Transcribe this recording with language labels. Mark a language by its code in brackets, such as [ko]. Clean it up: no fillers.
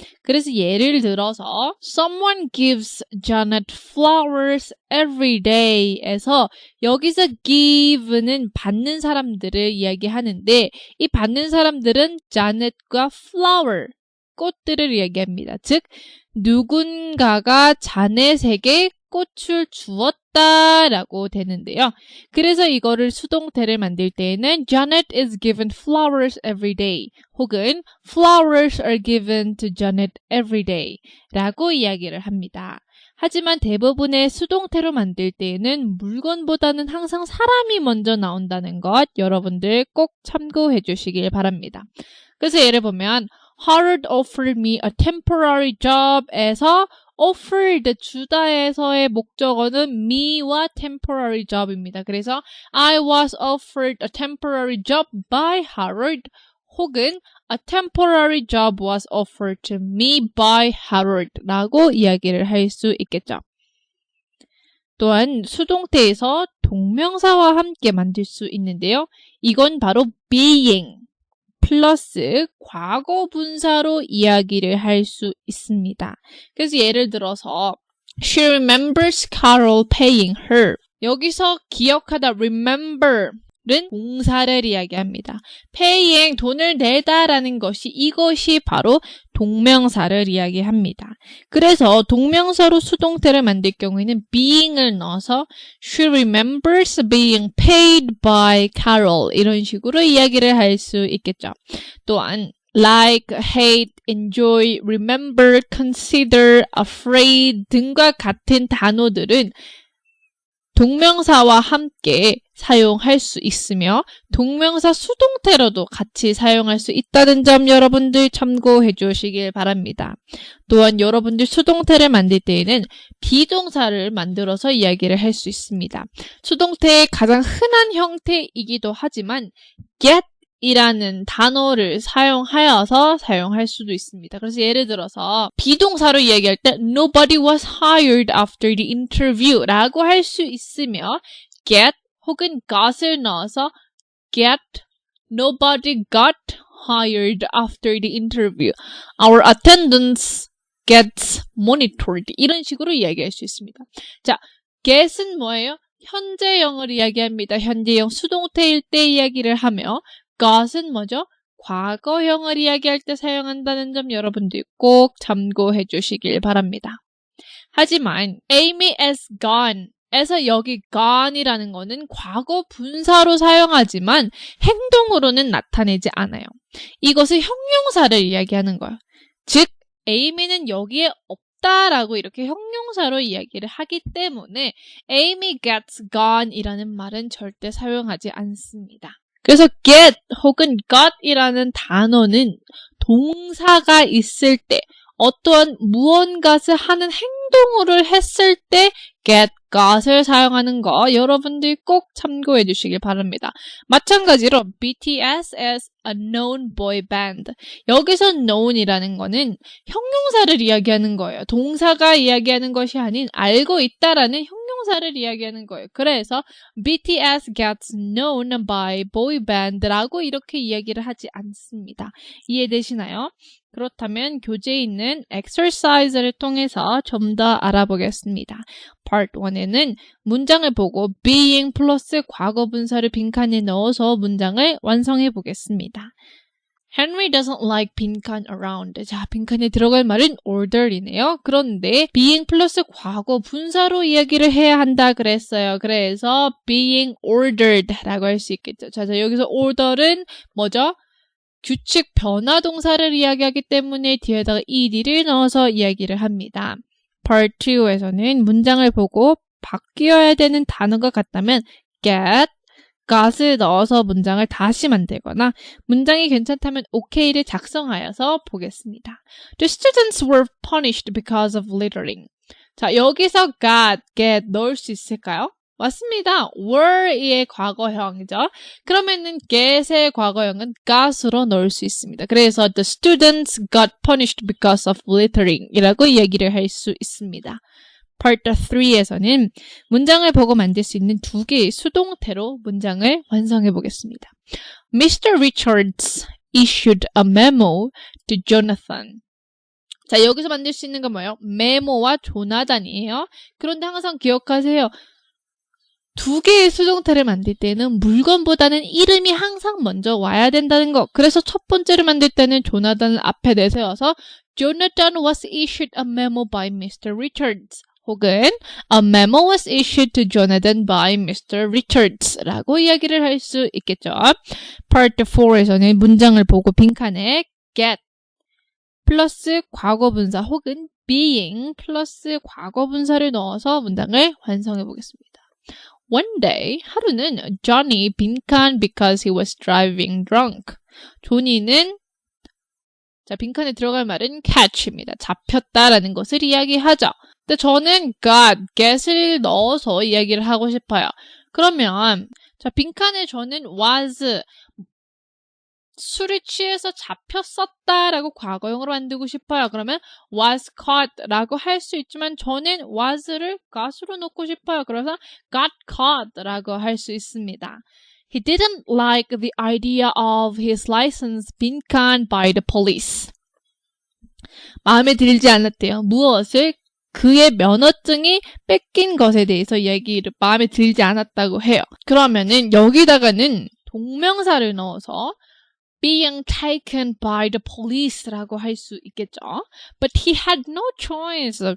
[ko] 그래서 예를 들어서 [en] Someone gives Janet flowers every day [ko] 에서 여기서 give는 받는 사람들을 이야기하는데 이 받는 사람들은 Janet과 flower, 꽃들을 이야기합니다. 즉 누군가가 자넷에게 꽃을 주었다라고 되는데요. 그래서 이거를 수동태를 만들 때에는 [en] Janet is given flowers every day 혹은 flowers are given to Janet every day [ko] 라고 이야기를 합니다. 하지만 대부분의 수동태로 만들 때에는 물건보다는 항상 사람이 먼저 나온다는 것 여러분들 꼭 참고해 주시길 바랍니다. 그래서 예를 보면 [en] Howard offered me a temporary job에서 offered 주다에서의 목적어는 me와 temporary job입니다. 그래서 I was offered a temporary job by Howard 혹은 a temporary job was offered to me by Howard [ko] 라고 이야기를 할 수 있겠죠. 또한 수동태에서 동명사와 함께 만들 수 있는데요. 이건 바로 being 플러스 과거 분사로 이야기를 할 수 있습니다. 그래서 예를 들어서 [en] She remembers Carol paying her. [ko] 여기서 기억하다 remember는 동사를 이야기합니다. paying 돈을 내다라는 것이 이것이 바로 동명사를 이야기합니다. 그래서 동명사로 수동태를 만들 경우에는 being을 넣어서 [en] She remembers being paid by Carol [ko] 이런 식으로 이야기를 할 수 있겠죠. 또한 like, hate, enjoy, remember, consider, afraid 등과 같은 단어들은 동명사와 함께 사용할 수 있으며 동명사 수동태로도 같이 사용할 수 있다는 점 여러분들 참고해 주시길 바랍니다. 또한 여러분들 수동태를 만들 때에는 비동사를 만들어서 이야기를 할 수 있습니다. 수동태의 가장 흔한 형태이기도 하지만 get 이라는 단어를 사용하여서 사용할 수도 있습니다. 그래서 예를 들어서 비동사로 이야기할 때 [en] Nobody was hired after the interview 라고 할 수 있으며 get 혹은 got을 넣어서 get Nobody got hired after the interview. Our attendance gets monitored. [ko] 이런 식으로 이야기할 수 있습니다. 자, get은 뭐예요? 현재형을 이야기합니다. 현재형 수동태일 때 이야기를 하며 got은 뭐죠? 과거형을 이야기할 때 사용한다는 점 여러분들 꼭 참고해 주시길 바랍니다. 하지만 [en] Amy is gone [ko] 에서 여기 gone이라는 거는 과거 분사로 사용하지만 행동으로는 나타내지 않아요. 이것은 형용사를 이야기하는 거예요. 즉 Amy는 여기에 없다라고 이렇게 형용사로 이야기를 하기 때문에 [en] Amy gets gone [ko] 이라는 말은 절대 사용하지 않습니다. 그래서 get 혹은 got이라는 단어는 동사가 있을 때 어떠한 무언가를 하는 행동을 했을 때 get, got을 사용하는 거 여러분들 꼭 참고해 주시길 바랍니다. [en] 마찬가지로 BTS is a known boy band. [ko] 여기서 known이라는 거는 형용사를 이야기하는 거예요. 동사가 이야기하는 것이 아닌 알고 있다라는 형용사를 이야기하는 거예요. 그래서 [en] BTS gets known by boy band [ko] 라고 이렇게 이야기를 하지 않습니다. 이해되시나요? 그렇다면 교재에 있는 exercise를 통해서 좀 더 알아보겠습니다. Part 1에는 문장을 보고 being 플러스 과거 분사를 빈칸에 넣어서 문장을 완성해 보겠습니다. [en] Henry doesn't like 빈칸 around. [ko] 자, 빈칸에 들어갈 말은 order이네요. 그런데 being 플러스 과거 분사로 이야기를 해야 한다 그랬어요. 그래서 being ordered 라고 할 수 있겠죠. 자, 여기서 order은 뭐죠? 규칙 변화 동사를 이야기하기 때문에 뒤에다가 ed를 넣어서 이야기를 합니다. Part 2에서는 문장을 보고 바뀌어야 되는 단어가 같다면 get, got을 넣어서 문장을 다시 만들거나 문장이 괜찮다면 okay를 작성하여서 보겠습니다. [en] The students were punished because of littering. [ko] 자, 여기서 got, get 넣을 수 있을까요? 맞습니다. were의 과거형이죠. 그러면은 get의 과거형은 got으로 넣을 수 있습니다. [en] 그래서 the students got punished because of littering [ko] 이라고 얘기를 할 수 있습니다. Part 3에서는 문장을 보고 만들 수 있는 두 개의 수동태로 문장을 완성해 보겠습니다. [en] Mr. Richards issued a memo to Jonathan. [ko] 자, 여기서 만들 수 있는 건 뭐예요? 메모와 조나단이에요. 그런데 항상 기억하세요. 두 개의 수동태를 만들 때는 물건보다는 이름이 항상 먼저 와야 된다는 거. 그래서 첫 번째를 만들 때는 조나단을 앞에 내세워서 [en] Jonathan was issued a memo by Mr. Richards. 혹은 A memo was issued to Jonathan by Mr. [ko] Richards 라고 이야기를 할 수 있겠죠. Part 4에서는 문장을 보고 빈칸에 get 플러스 과거분사 혹은 being 플러스 과거분사를 넣어서 문장을 완성해 보겠습니다. [en] One day, [ko] 하루는 [en] Johnny 빈칸 because he was driving drunk. [ko] 조니는 자, 빈칸에 들어갈 말은 catch입니다. 잡혔다라는 것을 이야기하죠. 근데 저는 got, get을 넣어서 이야기를 하고 싶어요. 그러면 자, 빈칸에 저는 was 술을 취해서 잡혔었다라고 과거형으로 만들고 싶어요. 그러면 was caught라고 할 수 있지만 저는 was를 got으로 넣고 싶어요. 그래서 got caught라고 할 수 있습니다. [en] He didn't like the idea of his license being canned by the police. [ko] 마음에 들지 않았대요. 무엇을? 그의 면허증이 뺏긴 것에 대해서 얘기를 마음에 들지 않았다고 해요. 그러면은 여기다가는 동명사를 넣어서 [en] being taken by the police [ko] 라고 할 수 있겠죠. [en] But he had no choice.